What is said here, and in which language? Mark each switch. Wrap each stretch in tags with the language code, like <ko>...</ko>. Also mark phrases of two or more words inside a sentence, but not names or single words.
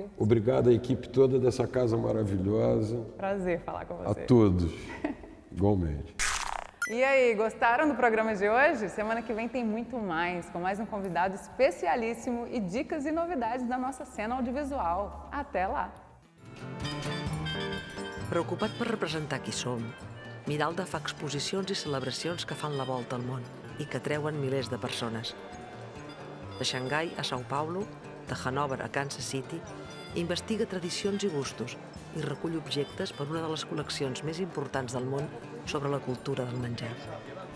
<pt>Obrigado à equipe toda dessa casa maravilhosa. Prazer falar com você. A todos, igualmente. E aí, gostaram do programa de hoje? Semana que vem tem muito mais, com mais um convidado especialíssimo e dicas e novidades da nossa cena audiovisual. Até lá!</pt> <ca>Preocupat per representar qui som, Miralda fa exposicions i celebracions que fan la volta al món i que treuen milers de persones. De Xangai a São Paulo, de Hannover a Kansas City, investiga tradicions i gustos i recull objectes per una de les col·leccions més importants del món sobre la cultura del menjar.</ca>